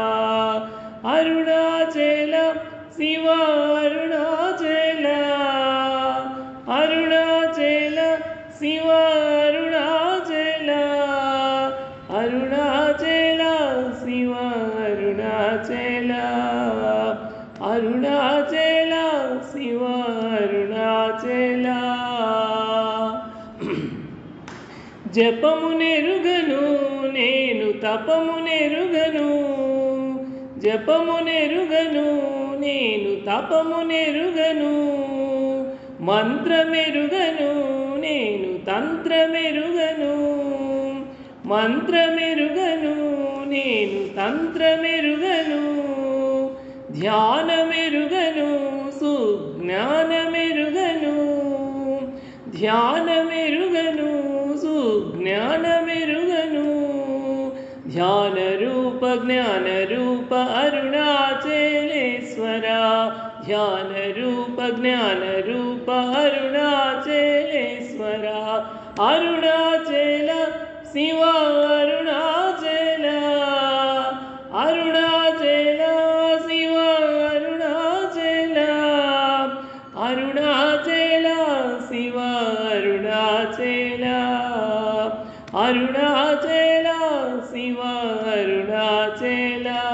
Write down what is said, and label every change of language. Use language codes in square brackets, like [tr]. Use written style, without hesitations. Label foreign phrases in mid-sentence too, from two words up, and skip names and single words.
[sa] अरुणाचल शिवा अरुणाचल, अरुणाचल शिवा अरुणाचल, अरुणाचल शिवा अरुणाचल, अरुणाचल शिवा अरुणाचल। [te] జపమునెరుగను నేను తపమునెరుగను, జపమునెరుగను నేను తపమునెరుగను, మంత్రమెరుగను నేను తంత్రమెరుగను, మంత్రమెరుగను నేను తంత్రమెరుగను, ధ్యానమెరుగను సుజ్ఞానమెరుగను, ధ్యానమెరుగను సుజ్ఞానమెరుగను, [sa] ध्यान रूप ज्ञान रूप अरुणाचलेश्वरा, ध्यान रूप ज्ञान रूप अरुणाचलेश्वरा, अरुणाचल शिवा अरुणाचल, अरुणाचल शिवा अरुणाचल, अरुणाचल शिवा अरुणाचल, अरुणाचल शिवा अरुणाचल।